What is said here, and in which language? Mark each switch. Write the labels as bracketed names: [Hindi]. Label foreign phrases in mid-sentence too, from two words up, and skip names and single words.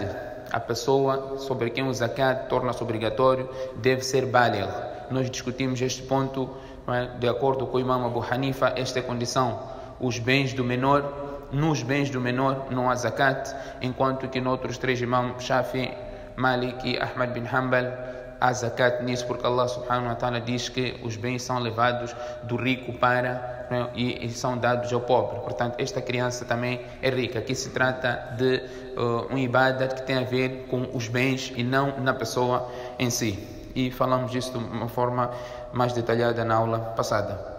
[Portuguese] A pessoa sobre quem o zakat torna-se obrigatório deve ser baligh. Nós discutimos este ponto, não é? De acordo com o imam Abu Hanifa, esta é a condição. Os bens do menor, nos bens do menor não há zakat, enquanto que noutros três imãs, Shafi, Malik e Ahmad bin Hanbal, há zakat nisso, porque [Arabic] الله سبحانه وتعالى [Portuguese] diz que os bens são levados do rico para, né, e são dados ao pobre. Portanto, esta criança também é rica. Aqui se trata de um ibadat que tem a ver com os bens e não na pessoa em si. E falamos disso de uma forma mais detalhada na aula passada.